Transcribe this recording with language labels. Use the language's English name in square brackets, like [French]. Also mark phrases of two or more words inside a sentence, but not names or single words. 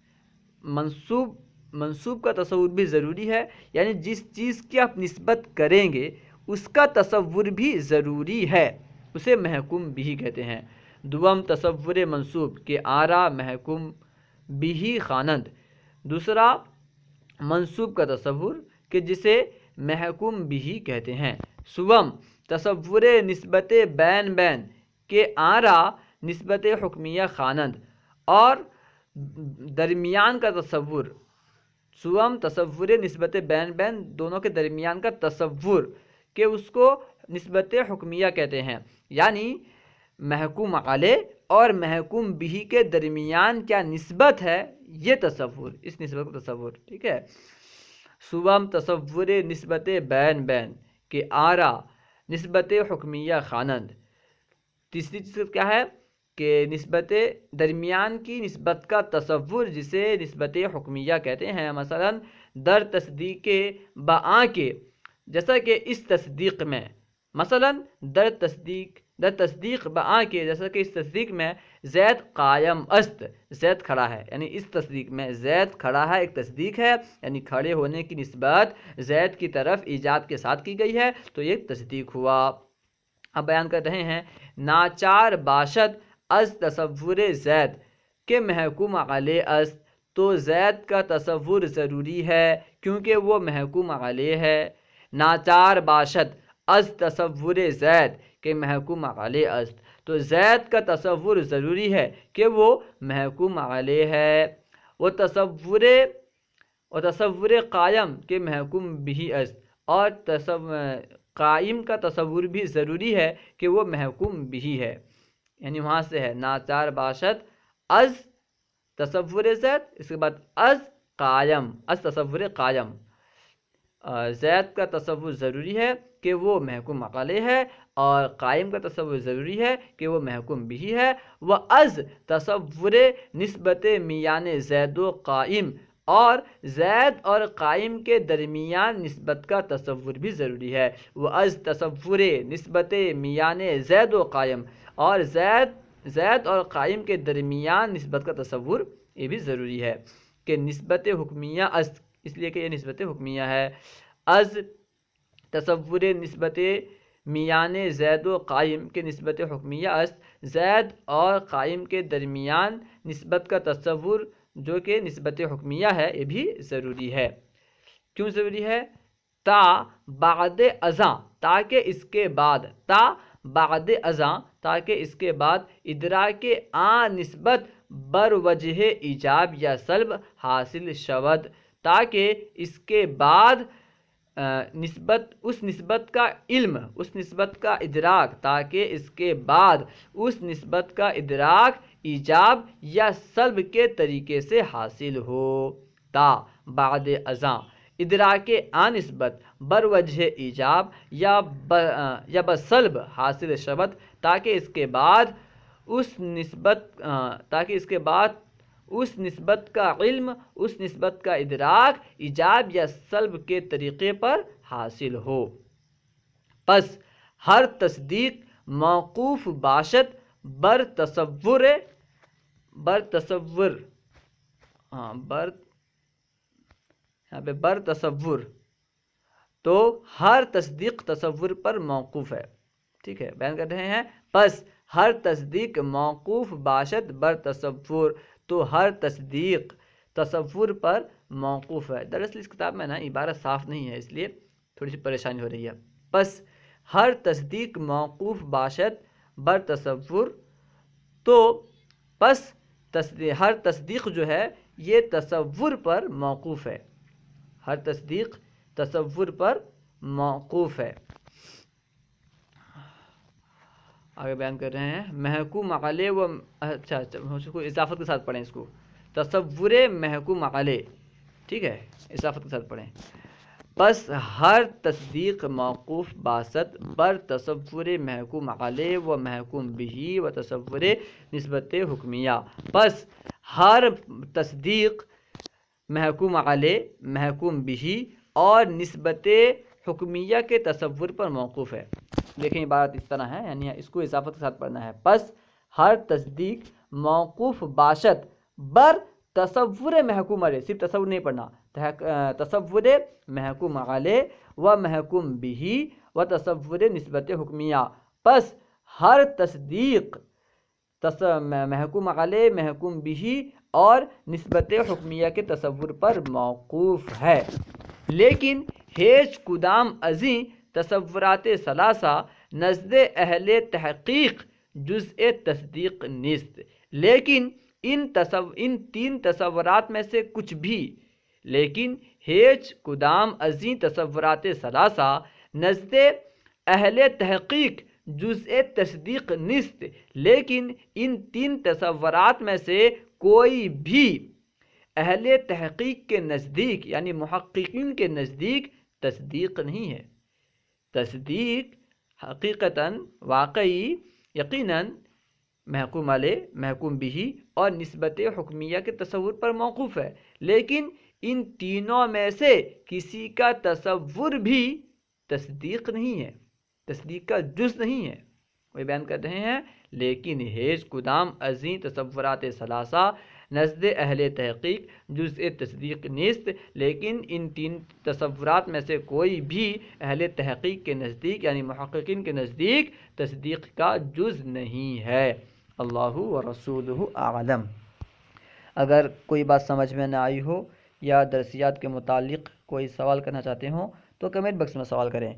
[Urdu] منصوب کا تصور بھی ضروری ہے، یعنی جس چیز کی آپ نسبت کریں گے اس کا تصور بھی ضروری ہے، اسے محکوم بھی کہتے ہیں۔ [Persian] دوم تصور منصوب کہ آرا محکوم بھی خوانند، [Urdu] دوسرا منصوب کا تصور کہ جسے محکوم بھی کہتے ہیں۔ [Persian] سوم تصور نسبت بین بین کہ آرا نسبت حکمیہ خوانند، [Urdu] اور درمیان کا تصور۔ [Persian] سوم تصور نسبت بین بین [Urdu] دونوں کے درمیان کا تصور کہ اس کو نسبت حکمیہ کہتے ہیں، یعنی محکوم علیہ اور محکوم بھی کے درمیان کیا نسبت ہے یہ تصور، اس نسبت کا تصور، ٹھیک ہے۔ [Persian] سوم تصور نسبت بین بین کہ آرا نسبت حکمیہ خوانند، [Urdu] تیسری چیز کیا ہے؟ کہ نسبت درمیان کی نسبت کا تصور جسے نسبت حکمیہ کہتے ہیں، [Persian] مثلا در تصدیق بآں کے، [Urdu] جیسا کہ اس تصدیق میں، [Persian] مثلا در تصدیق بآں کے، [Urdu] جیسا کہ اس تصدیق میں [Persian] زید قائم است، [Urdu] زید کھڑا ہے، یعنی اس تصدیق میں زید کھڑا ہے ایک تصدیق ہے، یعنی کھڑے ہونے کی نسبت زید کی طرف ایجاب کے ساتھ کی گئی ہے، تو یہ تصدیق ہوا۔ اب بیان کر رہے ہیں [Persian] ناچار باشد از تصور زید کے محکوم علیہ است، [Urdu] تو زید کا تصور ضروری ہے کیونکہ وہ محکوم علیہ ہے۔ [Persian] ناچار باشد از تصور زید کے محکوم علیہ است، [Urdu] تو زید کا تصور ضروری ہے کہ وہ محکوم علیہ ہے۔ [Persian] وہ تصور قائم کے محکوم بھی است، [Urdu] اور قائم کا تصور بھی ضروری ہے کہ وہ محکوم بھی ہے، یعنی وہاں سے ہے [Persian] ناچار باشد از تصور زید، [Urdu] اس کے بعد [Persian] از قائم، از تصور قائم، [Urdu] زید کا تصور ضروری ہے کہ وہ محکوم علیہ ہے، اور قائم کا تصور ضروری ہے کہ وہ محکوم بھی ہے۔ [Persian] وہ از تصور نسبت میان زید و قائم، [Urdu] اور زید اور قائم کے درمیان نسبت کا تصور بھی ضروری ہے۔ [Persian] وہ از تصور نسبت میان زید و قائم، [Urdu] اور زید اور قائم کے درمیان نسبت کا تصور یہ بھی ضروری ہے کہ [Persian] نسبت حکمیہ است، [Urdu] اس لیے کہ یہ نسبت حکمیہ ہے۔ [Persian] از تصور نسبت میان زید و قائم کے نسبت حکمیہ است، [Urdu] زید اور قائم کے درمیان نسبت کا تصور جو کہ نسبت حکمیہ ہے یہ بھی ضروری ہے۔ کیوں ضروری ہے؟ [Persian] تا بعد ازاں، [Urdu] تاکہ اس کے بعد، [Persian] تا بعد ازاں [Urdu] تاکہ اس کے بعد [Persian] ادراک آن نسبت بر وجہ ایجاب یا سلب حاصل شود، [Urdu] تاکہ اس کے بعد اس نسبت کا علم، اس نسبت کا ادراک، تاکہ اس کے بعد اس نسبت کا ادراک ایجاب یا سلب کے طریقے سے حاصل ہو۔ [Persian] تا بعد ازاں ادراک آن نسبت بر وجہ ایجاب یا بسلب حاصل شود، [Urdu] تاکہ اس کے بعد اس نسبت کا علم، اس نسبت کا ادراک ایجاب یا سلب کے طریقے پر حاصل ہو۔ [Persian] پس ہر تصدیق موقوف باشد بر تصور [Urdu] تو ہر تصدیق تصور پر موقوف ہے، ٹھیک ہے، بیان کر رہے ہیں [Persian] پس ہر تصدیق موقوف باشد بر تصور، [Urdu] تو ہر تصدیق تصور پر موقوف ہے۔ دراصل اس کتاب میں نا عبارت صاف نہیں ہے، اس لیے تھوڑی سی پریشانی ہو رہی ہے۔ [Persian] پس ہر تصدیق موقوف باشد بر تصور، [Urdu] تو پس ہر تصدیق جو ہے یہ تصور پر موقوف ہے، ہر تصدیق تصور پر موقوف ہے۔ آگے بیان کر رہے ہیں محکوم علیہ و اچھا اس کو اضافت کے ساتھ پڑھیں، اس کو تصور محکوم علیہ، ٹھیک ہے، اضافت کے ساتھ پڑھیں۔ پس ہر تصدیق موقوف باشد بر تصور محکوم علیہ و محکوم بھی و تصور نسبت حکمیہ، پس ہر تصدیق محکوم علیہ، محکوم بھی اور نسبت حکمیہ کے تصور پر موقوف ہے۔ دیکھیں عبارت اس طرح ہے، یعنی اس کو اضافت کے ساتھ پڑھنا ہے۔ [Persian] پس ہر تصدیق موقوف باشد بر تصور محکوم علیہ، [Urdu] صرف تصور نہیں پڑھنا، [Persian] تصور محکوم علیہ و محکوم بھی و تصور نسبت حکمیہ، [Urdu] پس ہر تصدیق محکوم علیہ، محکوم بھی اور نسبت حکمیہ کے تصور پر موقوف ہے۔ [Persian] لیکن ہیچ کدام ازیں تصورات ثلاثہ نزد اہل تحقیق جزء تصدیق نیست، [Urdu] لیکن ان تین تصورات میں سے کچھ بھی، [Persian] لیکن ہیچ کدام ازیں تصورات ثلاثہ نزد اہل تحقیق جزء تصدیق نیست، [Urdu] لیکن ان تین تصورات میں سے کوئی بھی اہل تحقیق کے نزدیک یعنی محققین کے نزدیک تصدیق نہیں ہے۔ تصدیق حقیقتاً، واقعی، یقیناً محکوم علیہ، محکوم بھی اور نسبت حکمیہ کے تصور پر موقوف ہے، لیکن ان تینوں میں سے کسی کا تصور بھی تصدیق نہیں ہے، تصدیق کا جز نہیں ہے۔ وہ بیان کر رہے ہیں [Persian] لیکن ہیج کدام ازیں تصورات ثلاثہ نزد اہل تحقیق جزء تصدیق نیست، [Urdu] لیکن ان تین تصورات میں سے کوئی بھی اہل تحقیق کے نزدیک یعنی محققین کے نزدیک تصدیق کا جز نہیں ہے۔ [Arabic] اللہ و رسولہ اعلم۔ [Urdu] اگر کوئی بات سمجھ میں نہ آئی ہو یا درسیات کے متعلق کوئی سوال کرنا چاہتے ہوں تو کمنٹ باکس میں سوال کریں۔